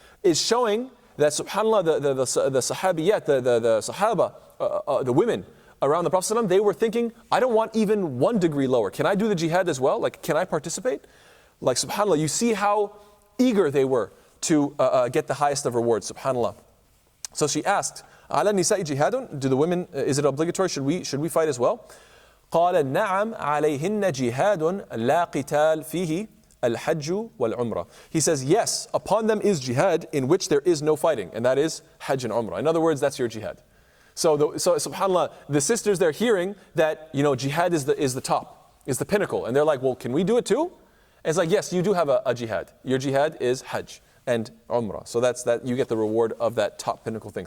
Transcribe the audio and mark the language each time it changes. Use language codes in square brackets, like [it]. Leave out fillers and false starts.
[en] Is showing that, subhanAllah, the sahabiyat, the sahaba, the women around the Prophet ﷺ, they were thinking, I don't want even 1 degree lower. Can I do the jihad as well? Like, can I participate? Like, subhanAllah, you see how eager they were to get the highest of rewards, subhanAllah. So she asked, [ar] عَلَى النِّسَاءِ جِهَادٌ, [en] do the women, is it obligatory? Should we fight as well? [ar] قال نعم عليهن جهاد لا قتال فيه الحج والعمرة. [en] He says, yes, upon them is jihad in which there is no fighting, and that is Hajj and Umrah. In other words, that's your jihad. So subhanAllah, the sisters, they're hearing that, jihad is the top, is the pinnacle. And they're like, well, can we do it too? And it's like, yes, you do have a jihad. Your jihad is Hajj and Umrah. So that's that, you get the reward of that top pinnacle thing.